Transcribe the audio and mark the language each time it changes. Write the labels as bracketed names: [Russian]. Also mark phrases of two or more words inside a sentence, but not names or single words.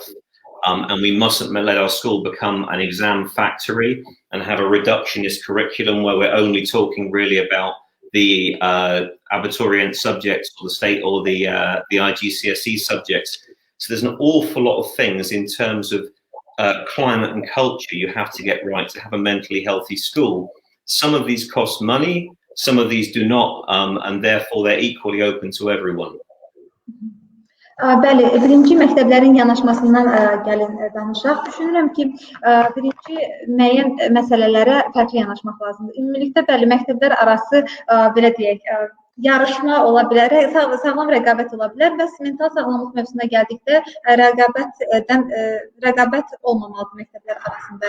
[English] And we mustn't let our school become an exam factory and have a reductionist curriculum where we're only talking really about the abiturient subjects or the state or the IGCSE subjects. So there's an awful lot of things in terms of climate and culture you have to get right to have a mentally healthy school. Some of these cost money, some of these do not, and therefore they're equally open to everyone. [Azerbaijani] Bəli, birinci məktəblərin yanaşmasından gəlin danışaq. Düşünürəm ki, birinci müəyyən məsələlərə fərqli yanaşmaq lazımdır. Ümumilikdə bəli, məktəblər arası belə deyək, yarışma ola bilər, sağlam rəqabət ola bilər və mental sağlamlıq mövzusuna gəldikdə rəqabət olmamalıdır məktəblər arasında.